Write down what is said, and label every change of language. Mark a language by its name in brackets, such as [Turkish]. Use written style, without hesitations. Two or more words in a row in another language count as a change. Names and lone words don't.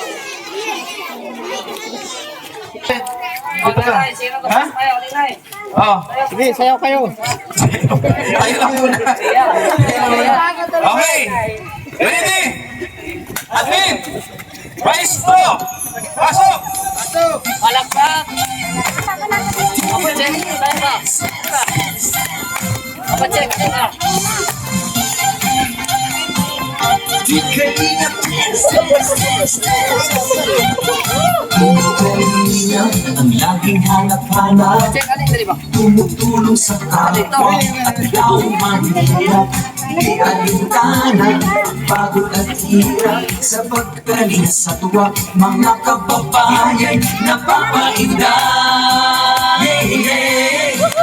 [Filipino] Dito ka. Ha? Oh. Sige, sayaw kayo. Tayo lang muna. Okay. Ready? Admin. Maestro. Pasok. Palakpak! [Malay] Apa cek? Saya pak. Apa cek? [Filipino] Ang laging hanap-hanap, [Malay] Cek kali tadi pak. [Filipino] tumutulong sa kapwa at ikaw manhirap. Di alintana, pagod at hirap sa pagkalinga sa tuwa, mga kababayan napapainda. [English] Yeah, yeah.